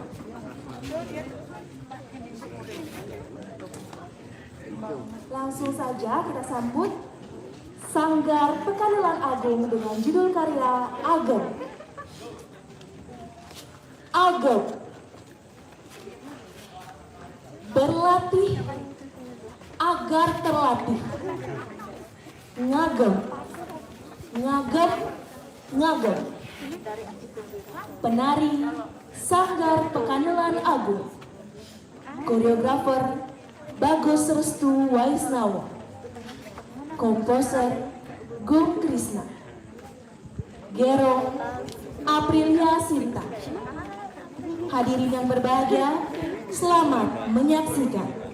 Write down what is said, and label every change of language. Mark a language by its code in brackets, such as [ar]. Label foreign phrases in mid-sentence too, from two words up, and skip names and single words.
[id] Langsung saja kita sambut Sanggar Pekandelan Agung dengan judul karya Ageng. Ageng. Berlatih agar terlatih. Ngagem. Ngagem. Ngagem. Penari Sanggar Pekandelan Agung. Koreografer Bagus Restu Waisnawa. Komposer Gung Krisna. Gero Aprilia Sinta. Hadirin yang berbahagia, selamat menyaksikan.